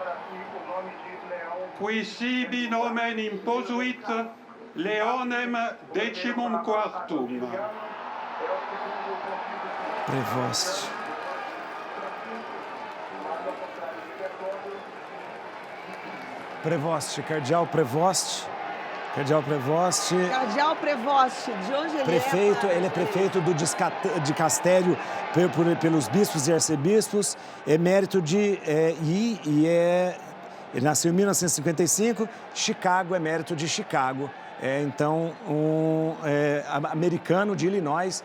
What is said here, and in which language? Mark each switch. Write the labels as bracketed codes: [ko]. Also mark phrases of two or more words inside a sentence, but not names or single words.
[la] Qui sibi nomen imposuit Leonem XIV. [pt] Prevost. Prevost, Cardeal Prevost. Cardeal Prevost. Cardeal Prevost, de onde ele prefeito, é? Ele é prefeito do dicastério pelos bispos e arcebispos, emérito ele nasceu em 1955, Chicago, emérito de Chicago. Então, americano de Illinois.